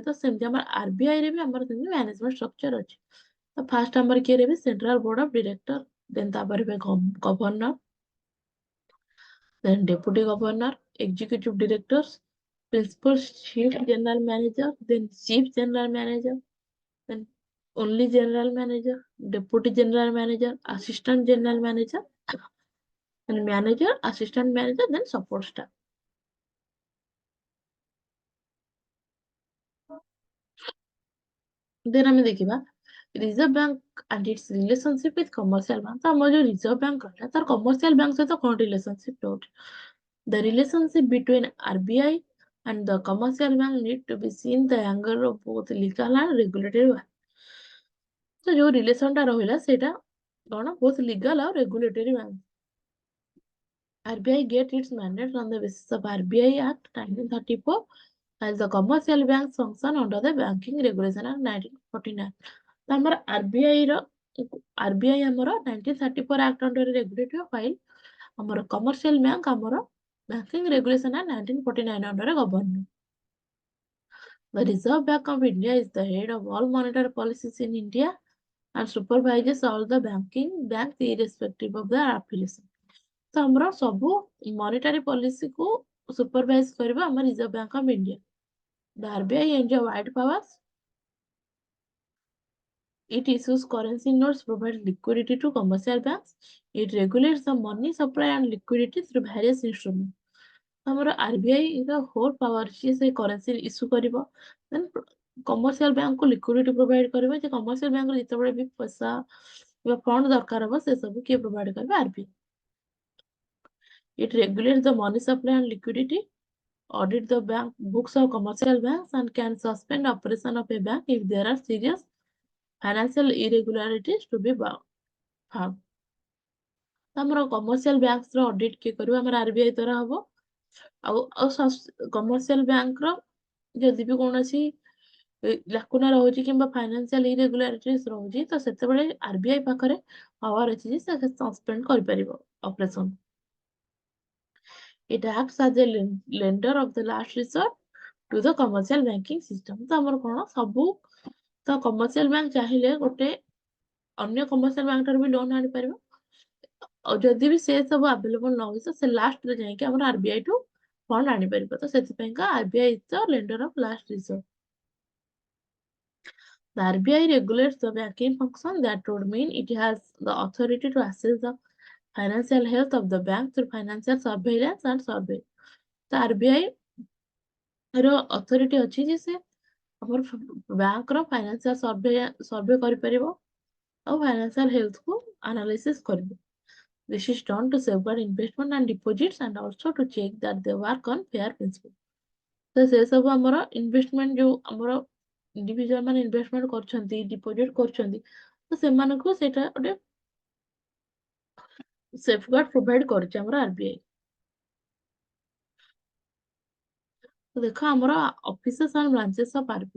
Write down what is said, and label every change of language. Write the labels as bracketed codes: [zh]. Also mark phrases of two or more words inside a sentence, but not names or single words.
[or] ତ ସେମିତି ଆମର ଆରବିଆଇ ରେ ବି ଆମର ସେମିତି [en] management structure [or] ଅଛି। ତ ଫାଷ୍ଟ ଆମର କିଏ ରହିବେ, [en] central board of director, then [or] ତାପରେ ରହିବେ [en] governor, then deputy governor, executive directors, principal chief general manager, then chief general manager, then only general manager, deputy general manager, assistant general manager, then manager, assistant manager, then support staff. Then [or] ଆମେ ଦେଖିବା [en] ରିଜର୍ଭ ବ୍ୟାଙ୍କ and its relationship with commercial bank। [or] ତ ଆମର ଯୋଉ ରିଜର୍ଭ ବ୍ୟାଙ୍କ ରହିଲା ତାର [en] commercial bank [or] ସହିତ କଣ ରିଲେସନସିପ ରହୁଛି? [en] The relationship between RBI and the commercial bank need to be seen the angle of both legal and regulatory one। [or] ତ ଯୋଉ ରିଲେସନ ଟା ରହିଲା ସେଇଟା କଣ, [en] both legal ଆଉ regulatory one। RBI get its mandate on the basis of RBI Act 1934 as the commercial banks function under the Banking Regulation Act 1949। [or] ତ ଆମର [en] RBI ଆମର 1934 Act under regulative file, ଆମର commercial bank ଆମର Banking Regulation Act 1949 under government। The Reserve Bank of India is the head of all monetary policies in India and supervises all the banks irrespective of their affiliation। [or] ତ ଆମର ସବୁ [en] monetary policyକୁ [or] ସୁପରଭାଇଜ କରିବା ଆମ ରିଜର୍ଭ ବ୍ୟାଙ୍କ ଅଫ ଇଣ୍ଡିଆ। [en] The RBI enjoys wide powers. It issues currency notes, provides liquidity to commercial banks. It regulates the money supply and liquidity through various instruments। [or] ଆମର RBI ର [en] whole power [or] ଅଛି, ସେ [en] currency issue [or] କରିବ, [en] then commercial bankକୁ liquidity provide [or] କରିବ, ଯେ [en] commercial bankରୁ [or] ଯେତେବେଳେ ବି ପଇସା କିମ୍ବା ଫଣ୍ଡ ଦରକାର ହବ ସେ ସବୁ କିଏ ପ୍ରୋଭାଇଡ କରିବ, RBI। [en] It regulates the money supply and liquidity, audit the bank books of commercial banks, and can suspend operation of a bank if there are serious financial irregularities to be found। [or] ଆମର [en] commercial bankର audit [or] କିଏ କରିବ, ଆମର RBI ଦ୍ୱାରା ହବ। ଆଉ [en] commercial bankର [or] ଯଦି ବି କୌଣସି ଲାକୁନା ରହୁଛି କିମ୍ବା [en] financial irregularities [or] ରହୁଛି ତ ସେତେବେଳେ RBI ପାଖରେ ପାୱାର ଅଛି ଯେ ସେ ସସ୍ପେଣ୍ଡ କରିପାରିବ ଅପରେସନ। [en] It acts as a lender of the last resort to the commercial banking system। [or] ତ ଆମର କଣ ସବୁ ତ [en] commercial bank [or] ଚାହିଁଲେ ଗୋଟେ ଅନ୍ୟ [en] commercial bank [or] ଠାରୁ ବି ଲୋନ ଆଣିପାରିବ, ଆଉ ଯଦି ବି ସେ ସବୁ ଆଭେଲେବଲ ନ ହୁଏ ସେ ଲାଷ୍ଟରେ ଯାଇକି ଆମର RBI ଠୁ ଫଣ୍ଡ ଆଣିପାରିବ। ତ ସେଥିପାଇଁକା [en] RBI is the lender of last resort। The RBI regulates the banking function, that would mean it has the authority to assess the financial health of the bank through financial surveillance and survey। [or] ତ RBI ର ଅଥରିଟି ଅଛି ଯେ ସେ ଆମର ବ୍ୟାଙ୍କର [en] financial survey [or] କରିପାରିବ ଆଉ [en] financial healthକୁ analysis [or] କରିବ। [en] This is done to safeguard investment and deposits and also to check that they work on fair principle। [or] ତ ସେ ସବୁ ଆମର ଇନଭେଷ୍ଟମେଣ୍ଟ ଯୋଉ ଆମର ଇଣ୍ଡିଭିଜୁଆଲ ମାନେ ଇନଭେଷ୍ଟମେଣ୍ଟ କରୁଛନ୍ତି, ଡିପୋଜିଟ୍ କରୁଛନ୍ତି, ତ ସେମାନଙ୍କୁ ସେଇଟା ଗୋଟେ [en] safeguard provide [or] କରୁଛି ଆମର RBI। ତ ଦେଖ ଆମର [en] offices and branches of RBI.